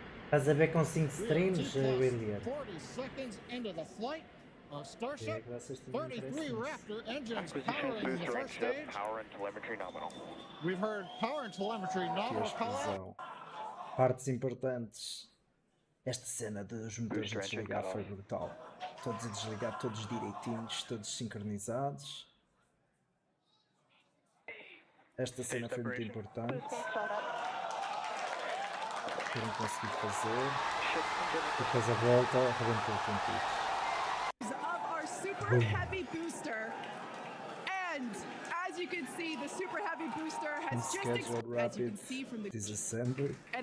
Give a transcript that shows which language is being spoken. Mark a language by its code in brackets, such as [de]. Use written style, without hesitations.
[pt] Estás a ver com 5 streams, William? [en] 40 seconds into the flight of Starship. 33 Raptor engines powering the first stage. Power and telemetry nominal. We've heard power and telemetry nominal call out. [pt] Partes importantes. Esta cena dos motores a desligar foi brutal. Todos a desligar, todos direitinhos, todos sincronizados. Esta cena foi muito importante. Terem conseguido fazer. Depois a volta arrebentou com tudo. [en] Of our super heavy booster, and as you can see, the super heavy booster has just scheduled rapid disassembly.